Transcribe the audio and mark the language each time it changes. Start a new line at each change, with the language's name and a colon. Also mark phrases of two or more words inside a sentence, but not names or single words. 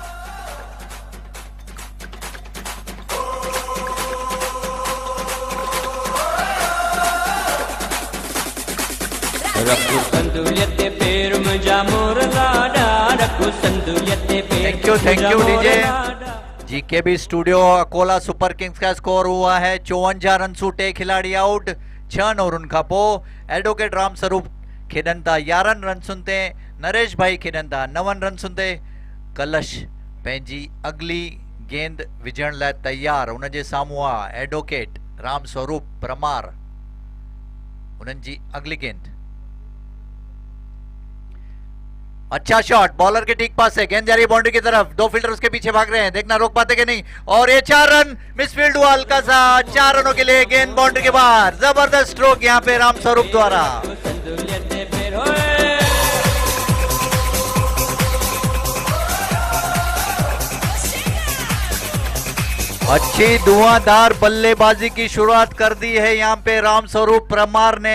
English: Thank you DJ.
Hindi: जीकेबी स्टूडियो अकोला सुपर किंग्स का स्कोर हुआ है 54 रन सूटे.
Sindhi: खिलाड़ी आउट 6 ओवरन खां पोइ. एडवोकेट राम स्वरूप खेॾनि था 11 रन सुनते. नरेश भाई खेॾनि था 9 रन सुनते. कलश पंहिंजी अगली गेंद विझण लाइ तैयार. उनजे साम्हूं आहे एडवोकेट राम स्वरूप परमार. उन्हनि जी अगली गेंद.
Hindi: अच्छा शॉट बॉलर के ठीक पास है. गेंद जा रही है बाउंड्री की तरफ. 2 फील्डर उसके पीछे भाग रहे हैं. देखना रोक पाते कि नहीं. और ये 4 रन मिसफील्ड हुआ हल्का सा. 4 रनों के लिए गेंद बाउंड्री के बाहर. जबरदस्त स्ट्रोक यहाँ पे राम स्वरूप द्वारा. अच्छी धुआंधार बल्लेबाजी की शुरुआत कर दी है यहाँ पे राम स्वरूप परमार ने.